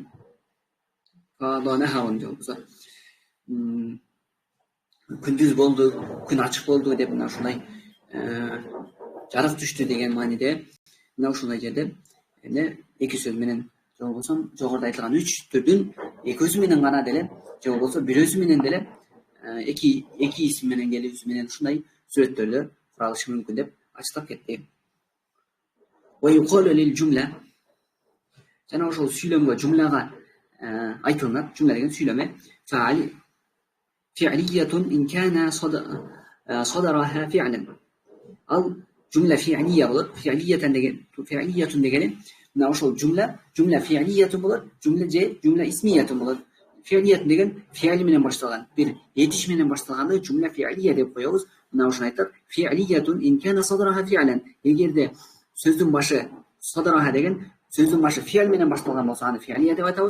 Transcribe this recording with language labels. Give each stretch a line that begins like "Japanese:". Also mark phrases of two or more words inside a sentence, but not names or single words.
Kyrgyz: Фада нахрун же болсо күндүз болду, күн ачык болду деп мына ушундай жарык түштү деген мааниде мына ушундай жерде эки сөз менен же болбосо жогоруда айтылган 3 түрдүн экөөсү менен гана деле же болбосо бирөөсү менен деле эки исим менен келүүсү менен ушундай сүрөттөрдө куралышы мүмкүн деп ачыктап кетти.
Arabic: ويقال للجملة.
Kyrgyz: Жана ошол сүйлөмгө жумлага айтылат. Жумла деген сүйлөмө фаали
Arabic: فعلية إن كان صدرها فعلا أو جملة فعلية
Kyrgyz: بولر فعلية دегени мына ошол
Arabic: جملة فعلية
Kyrgyz: болот,
Arabic: جملة اسمية
Kyrgyz: болот. Фиалият деген фиали менен башталган, бир этиш менен башталганды
Arabic: جملة فعلية
Kyrgyz: деп коебуз. Мына ошону айтат.
Arabic: فعلية إن كان صدرها فعلا.
Kyrgyz: Эгерде сөздүн башы садраха деген сөздүн башы фиал менен башталган болсо, аны фиалия деп айтабыз.